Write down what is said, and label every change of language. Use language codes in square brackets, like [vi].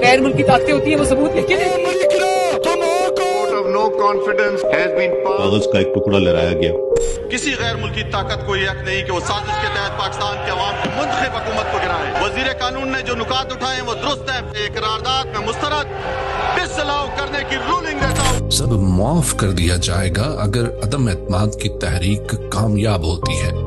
[ur] غیر ملکی طاقتیں ہوتی ہیں وہ ثبوت لکھ کے دیتی ہیں. [en] Vote of no confidence has been passed. [ur] کاغذ کا ایک ٹکڑا لہرایا گیا. کسی غیر ملکی طاقت کو یہ حق نہیں کہ وہ سازش کے تحت پاکستان کے عوام کی منتخب حکومت کو گرائے. وزیر قانون نے جو نکات اٹھائے وہ درست ہے. ایک قرارداد میں مسترد ڈسلاؤ کرنے کی رولنگ دیتا ہوں. سب معاف کر دیا جائے گا اگر عدم اعتماد کی تحریک کامیاب ہوتی ہے.